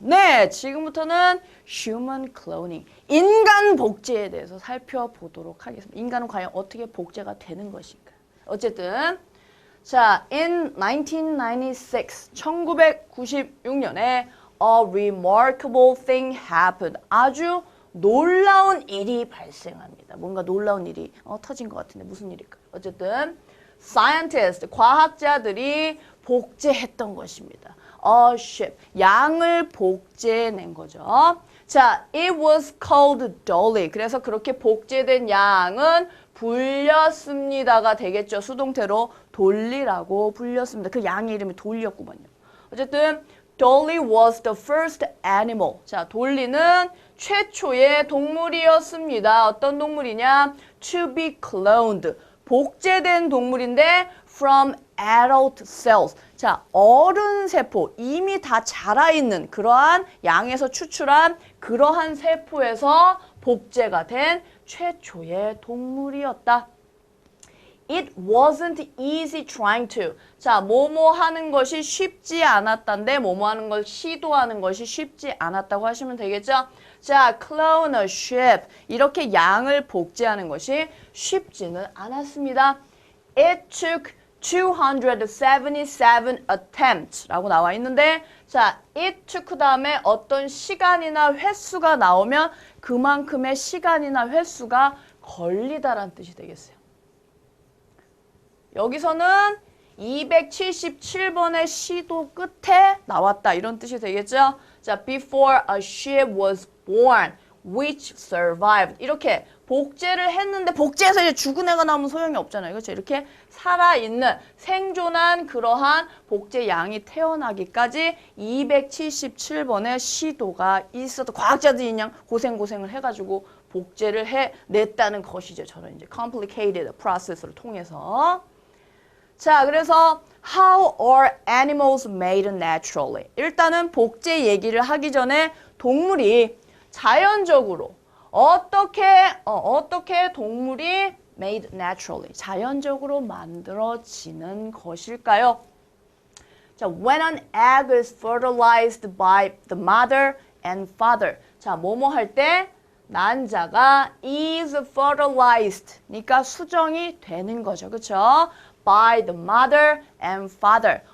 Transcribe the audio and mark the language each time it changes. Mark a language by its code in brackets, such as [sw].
[ko] 네, 지금부터는 human cloning, 인간 복제에 대해서 살펴보도록 하겠습니다. 인간은 과연 어떻게 복제가 되는 것인가? 어쨌든 자, [en] in 1996년에 a remarkable thing happened. [ko] 아주 놀라운 일이 발생합니다. 뭔가 놀라운 일이 터진 것 같은데 무슨 일일까요? 어쨌든 scientists, 과학자들이 복제했던 것입니다. [en] A sheep, [ko] 양을 복제해낸 거죠. [en] 자, it was called Dolly. [ko] 그래서 그렇게 복제된 양은 불렸습니다가 되겠죠. 수동태로 돌리라고 불렸습니다. 그 양의 이름이 돌리였구만요. 어쨌든 [en] Dolly was the first animal. [ko] 자, 돌리는 최초의 동물이었습니다. 어떤 동물이냐? [en] To be cloned. [ko] 복제된 동물인데 [en] from adult cells. [ko] 자, 어른 세포, 이미 다 자라있는 그러한 양에서 추출한 그러한 세포에서 복제가 된 최초의 동물이었다. [en] It wasn't easy trying to. [ko] 자, 뭐뭐 하는 것이 쉽지 않았단데 뭐뭐 하는 걸 시도하는 것이 쉽지 않았다고 하시면 되겠죠? [en] 자, clone a sheep. [ko] 이렇게 양을 복제하는 것이 쉽지는 않았습니다. [en] It took 277 attempts [ko] 라고 나와 있는데 자, [en] it took [ko] 다음에 어떤 시간이나 횟수가 나오면 그만큼의 시간이나 횟수가 걸리다라는 뜻이 되겠어요. 여기서는 277번의 시도 끝에 나왔다 이런 뜻이 되겠죠. [en] 자, before a sheep was born which survived. [ko] 이렇게 복제를 했는데 복제해서 이제 죽은 애가 나오면 소용이 없잖아요. 그렇죠? 이렇게 살아있는 생존한 그러한 복제 양이 태어나기까지 277번의 시도가 있어도 과학자들이 그냥 고생을 해가지고 복제를 해냈다는 것이죠. 저는 이제 [en] complicated process [ko] 를 통해서. 자, 그래서 [en] how are animals made naturally? [ko] 일단은 복제 얘기를 하기 전에 동물이 자연적으로 어떻게 동물이 [en] made naturally, [ko] 자연적으로 만들어지는 것일까요? [en] 자, when an egg is fertilized by the mother and father. [ko] 자, 뭐뭐 할 때 난자가 [en] is fertilized. [ko] 그러니까 수정이 되는 거죠. 그렇죠? [en] by the mother and father.